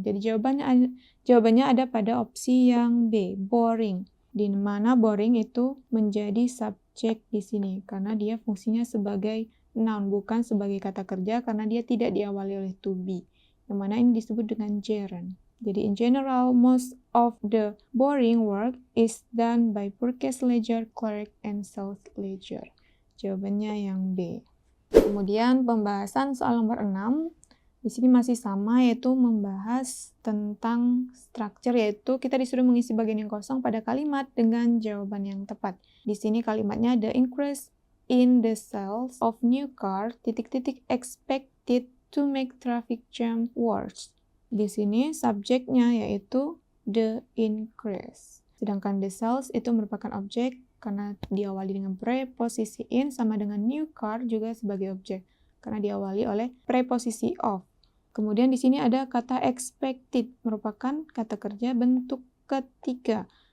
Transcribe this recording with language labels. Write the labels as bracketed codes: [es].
[id] Jadi jawabannya ada pada opsi yang B, boring. Di mana boring itu menjadi subjek di sini karena dia fungsinya sebagai noun, bukan sebagai kata kerja karena dia tidak diawali oleh to be. Yang mana ini disebut dengan gerund. Jadi [en] in general, most of the boring work is done by purchase ledger, clerk, and sales ledger. [id] Jawabannya yang B. Kemudian pembahasan soal nomor 6. Di sini masih sama, yaitu membahas tentang structure, yaitu kita disuruh mengisi bagian yang kosong pada kalimat dengan jawaban yang tepat. Di sini kalimatnya [en] the increase in the sales of new car ... expected to make traffic jam worse. [id] Di sini subjeknya yaitu the increase. Sedangkan the sales itu merupakan objek karena diawali dengan preposisi in, sama dengan new car juga sebagai objek karena diawali oleh preposisi of. Kemudian di sini ada kata expected, merupakan kata kerja bentuk ketiga.